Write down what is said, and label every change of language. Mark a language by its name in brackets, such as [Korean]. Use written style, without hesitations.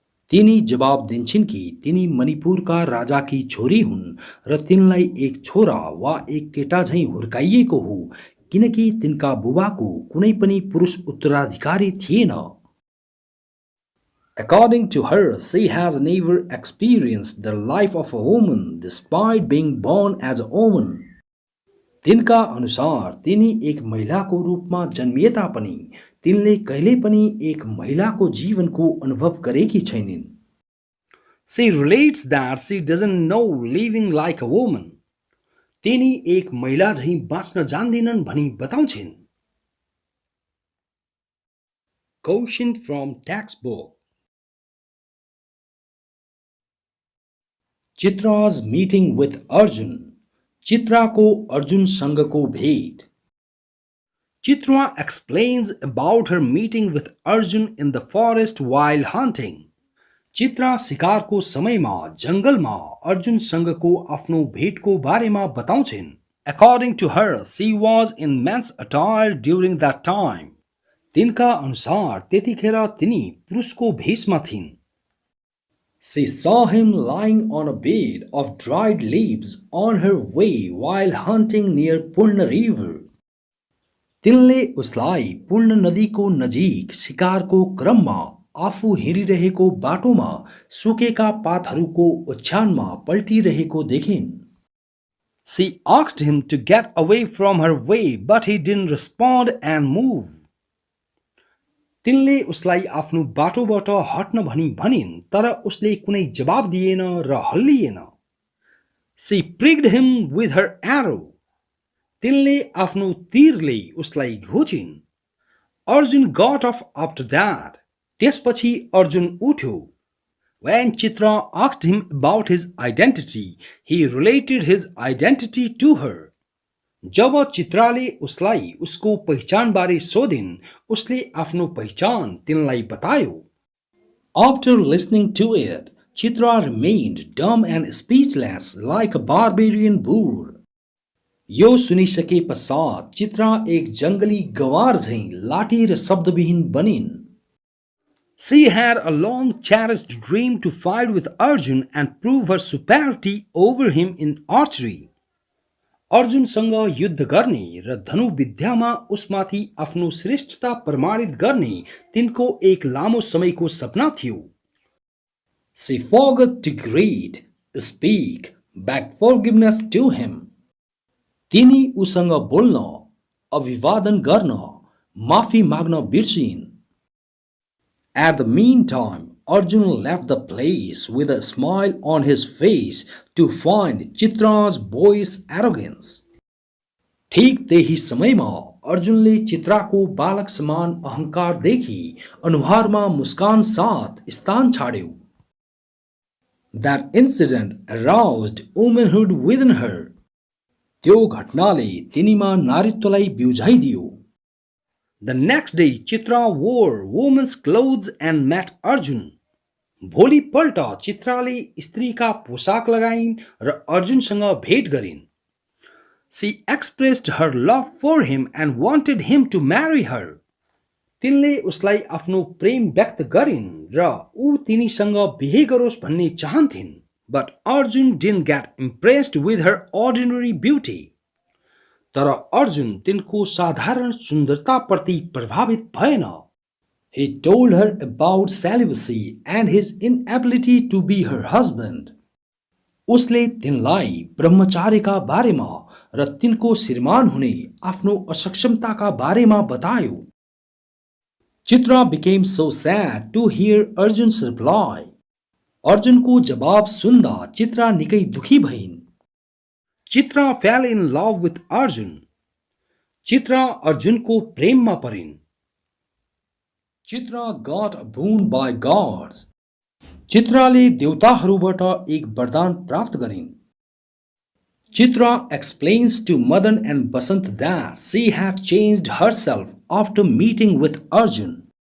[Nepali] तिनी जवाब दिन्छन् कि तिनी मणिपुरका राजाकी छोरी हुन् र तिनलाई एक छोरा वा एक केटा झैं हुर्काइएको हो किनकि तिनका बुबाको कुनै पनि पुरुष उत्तराधिकारी थिएन. [English] According to her, she has never experienced the life of a woman despite being born as a woman. [Nepali] तिनका अनुसार तिनी एक महिलाको रूपमा जन्मिए तापनि तिनले कहिले पनि एक महिलाको जीवनको अनुभव गरेकी छैनिन्. [English] She relates that she doesn't know living like a woman. [Nepali] तिनी एक महिला झैं बाँच्न जान्दिनन् भनी बताउँछिन्. [English] Quotient from textbook. Chitra's meeting with Arjun. [Nepali] Chitra को अर्जुन संगको भेट. [English] Chitra explains about her meeting with Arjun in the forest while hunting. [Nepali] Chitra शिकारको समयमा जंगलमा अर्जुन संगको आफ्नो भेटको बारेमा बताउँछिन्. [English] According to her, she was in men's attire during that time. [Nepali] तिनका अनुसार त्यतिखेर तिनी पुरुषको भेषमा थिइन्. [English] She saw him lying on a bed of dried leaves on her way while hunting near Purna river. [Nepali] तिनले उसलाई पूर्ण नदीको नजिक शिकारको क्रममा आफू हिँडिरहेको बाटोमा सुकेका पातहरूको ओछ्यानमा पल्टिरहेको देखिन्. [English] She asked him to get away from her way, but he didn't respond and move. [Nepali] तिनले उसलाई आफ्नो बाटोबाट हट्न भनी भनिन् तर उसले कुनै जवाब दिएन र हल्लिएन. [English] She pricked him with her arrow. [Nepali] तिनले आफ्नो तीरले उसलाई घोचिन्. [English] Arjun got off after that. [Nepali] त्यसपछि अर्जुन उठ्यो. [English] When Chitra asked him about his identity, he related his identity to her. [Nepali] जब चित्राले उसलाई उसको पहिचानबारे सोधिन् उसले आफ्नो पहिचान तिनलाई बतायो. [English] After listening to it, Chitra remained dumb and speechless like a barbarian boor. [Nepali] यो सुनिसके पश्चात चित्रा एक जंगली गवार झैं लाठी र शब्दविहीन बनिन्. [English] She had a long cherished dream to fight with Arjun and prove her superiority over him in archery. [Nepali] अर्जुनसँग युद्ध गर्ने र धनुविद्यामा उसमाथि आफ्नो श्रेष्ठता प्रमाणित गर्ने तिनको एक लामो समयको सपना थियो. [English] She forgot to greet, speak, beg forgiveness to him. [Nepali] तिनी उसँग बोल्न, अभिवादन गर्न, माफी माग्न बिर्सिन्. [English] At the meantime, Arjun left the place with a smile on his face to find Chitra's boyish arrogance. [Nepali] ठीक त्यही समयमा अर्जुनले चित्राको बालक समान अहंकार देखी अनुहारमा मुस्कान साथ स्थान छाड्यो. [English] That incident aroused womanhood within her. [Nepali] त्यो घटनाले तिनीमा नारीत्वलाई बिउझाइदियो. [English] The next day, Chitra wore woman's clothes and met Arjun. [Nepali] भोलिपल्ट चित्राले स्त्रीका पोशाक लगाइन् र अर्जुनसँग भेट गरिन्. [English] She expressed her love for him and wanted him to marry her. [Nepali] तिनले उसलाई आफ्नो प्रेम व्यक्त गरिन् र ऊ तिनीसँग बिहे गरोस् भन्ने चाहन्थिन्. [English] But Arjun didn't get impressed with her ordinary beauty. [Nepali] तर अर्जुन तिनको साधारण सुन्दरताप्रति प्रभावित भएन. [English] He told her about celibacy and his inability to be her husband. [Nepali] उसले तिनलाई ब्रह्मचार्यका बारेमा र तिनको श्रीमान हुने आफ्नो असक्षमताका बारेमा बतायो. [English] Chitra became so sad to hear Arjun's reply. [Nepali] अर्जुनको जवाब सुन्दा चित्रा निकै दुखी भइन्. [English] Chitra fell in love with Arjun. [Nepali] Chitra अर्जुनको प्रेममा परिन्. [English] Chitra got a boon by gods. [Nepali] चित्राले देवताहरूबाट एक वरदान प्राप्त गरिन्. [English] Chitra explains to Madan and Basant that she had changed herself after meeting with Arjun.